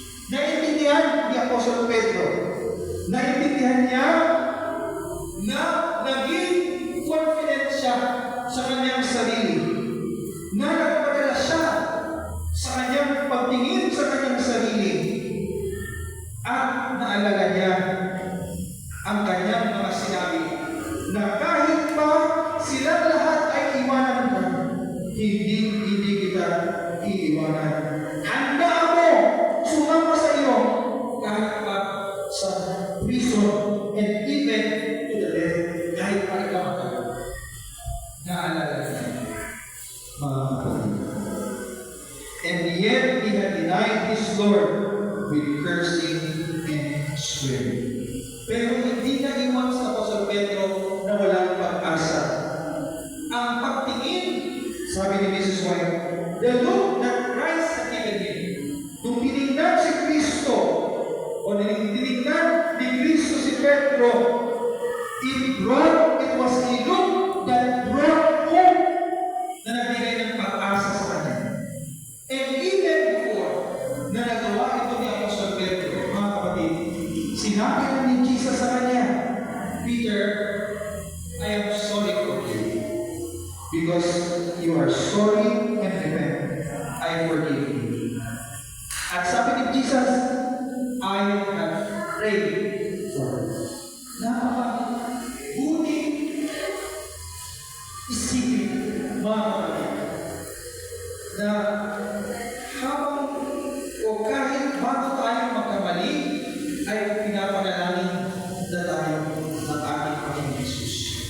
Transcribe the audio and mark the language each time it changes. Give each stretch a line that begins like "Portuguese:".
Filipino: Naintindihan ni Apostol Pedro, naintindihan niya na naging confident siya sa kanyang sarili, na nagpadala siya sa kanyang pagtingin sa kanyang sarili, at naalala niya ang kanyang mga sinabi na kahit pa silang lahat ay iwanan mo, hindi kita iiwanan. Handa ako sumama sa iyo kahit pa sa
English: prison and even to the death,
Filipino: kahit pa ikaw ka. Naalala niya, mga kapatid.
English: And yet he had denied his Lord with cursing and swearing.
Filipino: Pero hindi na iwan sa Apostol Pedro na walang pag-asa. Ang pagtingin, sabi ni
English: Mrs. White, the look that Christ had given him.
Filipino: Nung tinignan si Kristo, o tinignan ni Kristo si Pedro,
English: it was a look that brought hope
Filipino: na nagbigay ng pag-asa sa kanya.
English: And even before
Filipino: na nagawa ito ni Apostol Pedro, mga kapatid, sinabi na ni Jesus sa kanya, Peter,
English: I am sorry for you. Because you are sorry and repent, I forgive you.
Filipino: At sabi ni
English: Jesus, I have prayed for you.
Filipino: Napakabuti isipin, mga kapatid, na habang o kahit bago tayo magkamali, ay pinapanalangin na tayo ng ating Panginoon Jesus.